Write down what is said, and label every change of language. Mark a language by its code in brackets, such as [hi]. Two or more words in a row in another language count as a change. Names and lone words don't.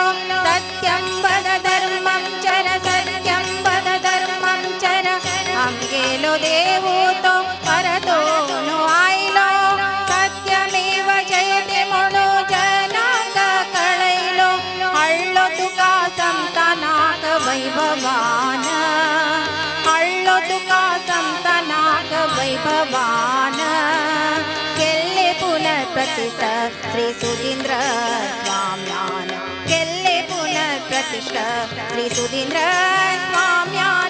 [sa] सत्यं वद धर्मं चर सत्यं वद धर्मं चर। [kok] अंगेलो देवतो परतोनु आयलो। सत्यमेव जयते म्हणु जनांग कळैलो। हळ्ळो तुका संतानाक वैभवान। हळ्ळो तुका संतानाक वैभवान। केल्ले पुनर्प्रतिष्ठा श्री सुधींद्र स्वाम्यान। केल्ले पुनर्प्रतिष्ठा श्री सुधींद्र स्वाम्यान।